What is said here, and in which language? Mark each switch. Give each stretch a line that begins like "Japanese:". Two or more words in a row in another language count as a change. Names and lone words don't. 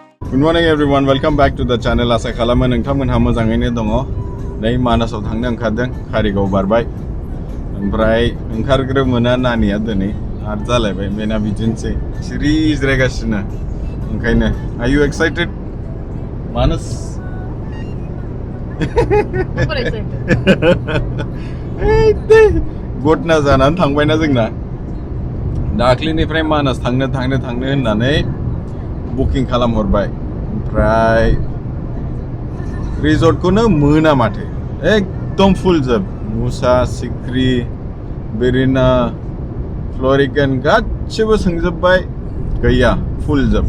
English: Good morning everyone, welcome back to the channel.
Bodo: Asa खालामो नोंथांमोनहा मोजाङैनो दङ। नै मानासाव थांनो ओंखारदों, कारिगाव बारबाय। ओमफ्राय ओंखारग्रोमोना नानिया दिनै आरो जालायबाय बेना बिदिनोसै सिरि जिरायगासिनो।
English: ओंखायनो Are you excited? Manas? Super excited.
Bodo: गटना जानानै थांबायना जोंना। दाख्लिनिफ्राय मानास थांनो होननानै बुकिं खालामहरबाय। ओमफ्राय रिजर्टखौनो मोना माथो एकदम फुल जोब मुसा सिख्रि बेरिना फ्लरिकन गासिबो सोंजोबबाय गैया फुल जोब।